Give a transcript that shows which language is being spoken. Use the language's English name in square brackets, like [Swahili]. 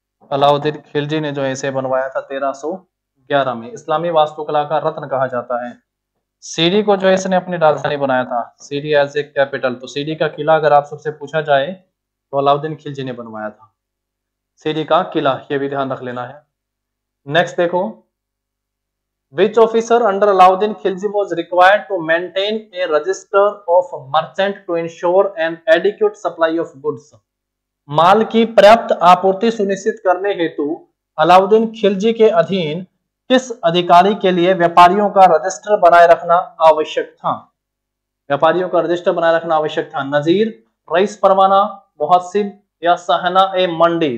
[Hindi] अलाउद्दीन खिलजी ने जो है इसे बनवाया था 1311 में। इस्लामी वास्तुकला का रत्न कहा जाता है। सीरी को जो है इसने अपनी राजधानी बनाया था, सीरी [English] As a capital. [Hindi] तो सीरी का किला अगर आप सबसे पूछा जाए तो अलाउद्दीन खिलजी ने बनवाया था सीरी का किला, ये भी ध्यान रख लेना है। नेक्स्ट देखो, [English] Which officer under Alauddin Khilji was required to maintain a register of merchant to ensure an adequate supply of goods? [Hindi] माल की पर्याप्त आपूर्ति सुनिश्चित करने हेतु अलाउद्दीन खिलजी के अधीन किस अधिकारी के लिए व्यापारियों का रजिस्टर बनाए रखना आवश्यक था? व्यापारियों का रजिस्टर बनाए रखना आवश्यक था। नजीर, रईस परवाना, मुहस्सिब या सहना ए मंडी?